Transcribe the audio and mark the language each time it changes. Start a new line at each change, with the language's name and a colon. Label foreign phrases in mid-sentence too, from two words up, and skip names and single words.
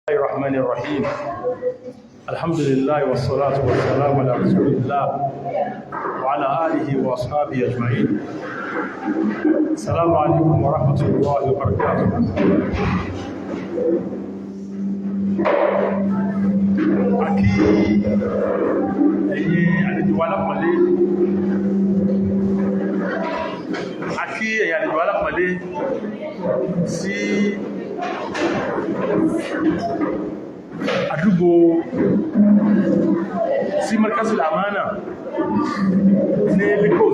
Arabic: الرحمن الرحيم الحمد لله والصلاة والسلام على رسول الله وعلى آله وأصحابه أجمعين. السلام عليكم ورحمة الله وبركاته.
Yoruba: Aki ẹ̀yin àlejò alápọ̀nlé sí àdúgbò sí Markazul Amana ní Lagos.